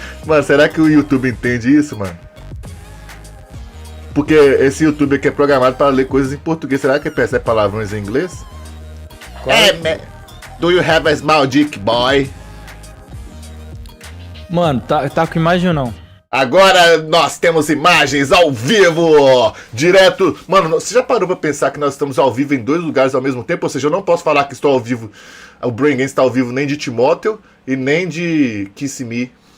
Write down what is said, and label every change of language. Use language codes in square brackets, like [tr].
[pt] Mano, será que o YouTube entende isso, mano? Porque esse YouTube aqui é programado para ler coisas em português. Será que percebe palavrões em inglês? [en] Hey, man. Do you have a small dick, boy? [pt] Mano, tá com imagem ou não? Agora nós temos imagens ao vivo, direto. Mano, você já parou pra pensar que nós estamos ao vivo em dois lugares ao mesmo tempo? Ou seja, eu não posso falar que estou ao vivo, o Brain Games está ao vivo nem de Timóteo e nem de Kissimi.